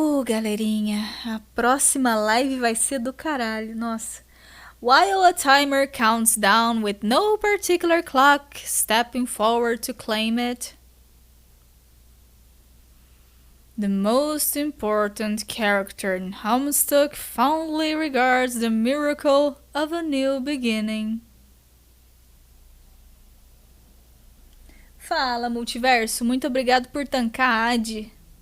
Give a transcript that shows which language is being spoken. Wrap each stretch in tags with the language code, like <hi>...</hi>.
<pt>Galerinha, a próxima live vai ser do caralho, nossa.</pt> <en>While a timer counts down with no particular clock stepping forward to claim it. The most important character in HOMESTUCK fondly regards the miracle of a new beginning.</en> <pt>Fala, multiverso, muito obrigado por tancar a Adi.</pt>